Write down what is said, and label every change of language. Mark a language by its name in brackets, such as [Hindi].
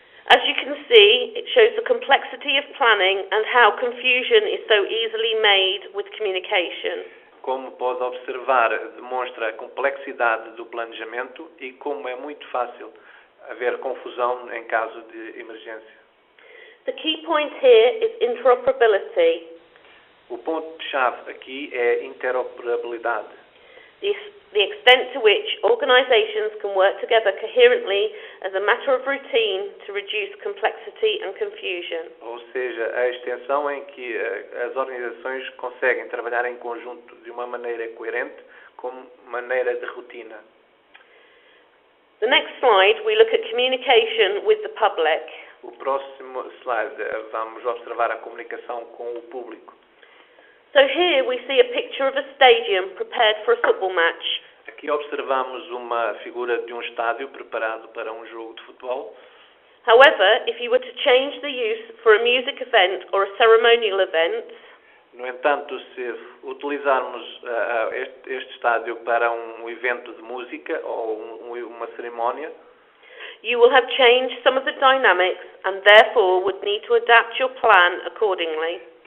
[English] As you can see, it shows the complexity of planning and how confusion is so easily made with communication. [Portuguese] Como pode observar, demonstra a complexidade do planejamento e como é muito fácil haver confusão em caso de emergência. [English] The key point here is interoperability. [Portuguese] O ponto-chave aqui é interoperabilidade. [English] The extent to which organisations can work together coherently as a matter of routine to reduce complexity and confusion. [Portuguese] Ou seja, a extensão em que as organizações conseguem trabalhar em conjunto de uma maneira coerente como maneira de rotina. [English] The next slide, we look at communication with the public. [Portuguese] O próximo slide, vamos observar a comunicação com o público. [English] So here we see a picture of a stadium prepared for a football match. [Portuguese] Aqui observamos uma figura de um estádio preparado para um jogo de futebol. [English] However, if you were to change the use for a music event or a ceremonial event, [Portuguese] No entanto, se utilizarmos este estádio para um evento de música ou uma cerimónia, [English] you will have changed some of the dynamics and therefore would need to adapt your plan accordingly.